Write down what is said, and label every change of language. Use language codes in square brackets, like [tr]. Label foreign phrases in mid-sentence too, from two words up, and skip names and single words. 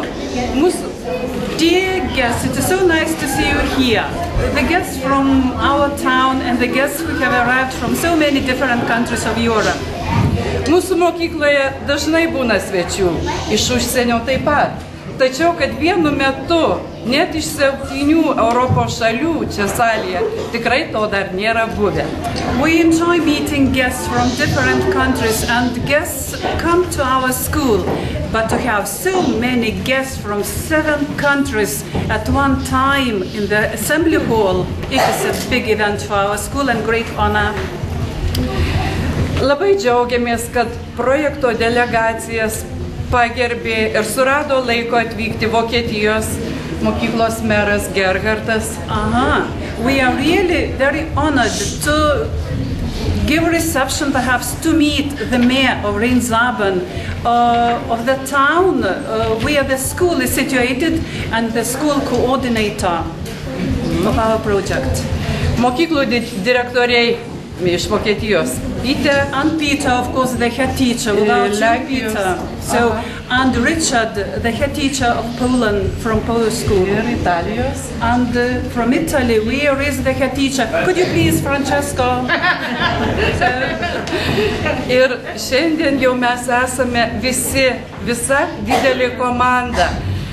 [en] Mūsų dear guests, it is so nice to see you here. The guests from our town and the guests who have arrived from so many different countries of Europe. [lt] Mūsų mokykloje dažnai būna svečių, iš užsienio taip pat. Tačiau, kad vienu metu net iš 7 Europos šalių čia salėje tikrai to dar nėra buvę. [en] We enjoy meeting guests from different countries and guests come to our school. But to have so many guests from 7 countries at one time in the assembly hall, it is a big event for our school and great honor. [lt] Labai džiaugiamės, kad projekto delegacijas pagerbė ir surado laiko atvykti Vokietijos mokyklos meras Gerhardas. [en] We are really very honored to give a reception, perhaps to meet the mayor of Rheinsaben, of the town where the school is situated, and the school coordinator of our project. [lt] Mokyklų direktoriai iš Vokietijos. [en] Peter and Peter, of course, the head teacher, without Peter. So, and Richard, the head teacher of Poland from Polish school. And from Italy, where is the head teacher? Could you please, Francesco? [lt] Ir šiandien jau mes esame visa didelė komanda.